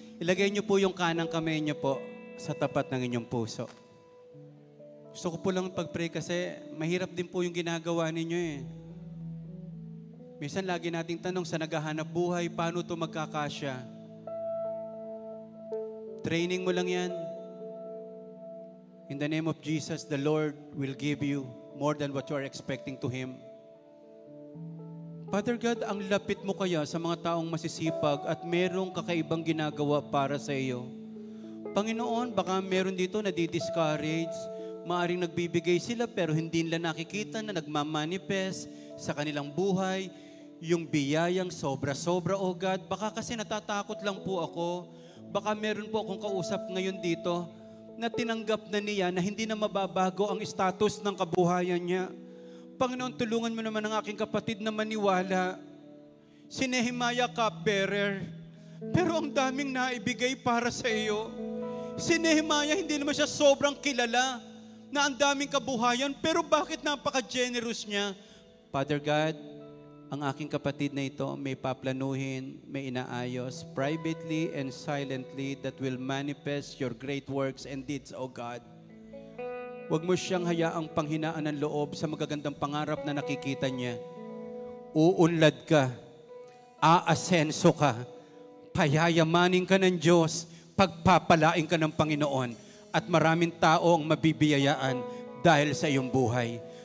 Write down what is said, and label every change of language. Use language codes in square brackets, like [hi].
[tl] Ilagay niyo po yung kanang kamay niyo po sa tapat ng inyong puso. Gusto ko po lang pag-pray kasi mahirap din po yung ginagawa ninyo eh. Minsan lagi nating tanong sa naghahanap buhay, paano ito magkakasya? Training mo lang yan. [en] In the name of Jesus, the Lord will give you more than what you are expecting to Him. [tl] Father God, ang lapit mo kaya sa mga taong masisipag at merong kakaibang ginagawa para sa iyo. Panginoon, baka meron dito na di-discourage, maaring nagbibigay sila pero hindi nila nakikita na nagmamanifest sa kanilang buhay, yung biyayang sobra-sobra, O God. Baka kasi natatakot lang po ako. Baka meron po akong kausap ngayon dito na tinanggap na niya na hindi na mababago ang status ng kabuhayan niya. Panginoon, tulungan mo naman ang aking kapatid na maniwala. Si Nehemiah cupbearer, pero ang daming naibigay para sa iyo. Si Nehemiah, hindi naman siya sobrang kilala na ang daming kabuhayan, pero bakit napaka-generous niya? Father God, ang aking kapatid na ito may paplanuhin, may inaayos, [en] privately and silently that will manifest your great works and deeds, [tl] O God. Huwag mo siyang hayaang panghinaan ng loob sa magagandang pangarap na nakikita niya. Uunlad ka, aasenso ka, payayamanin ka ng Diyos, pagpapalain ka ng Panginoon, at maraming tao ang mabibiyayaan dahil sa iyong buhay.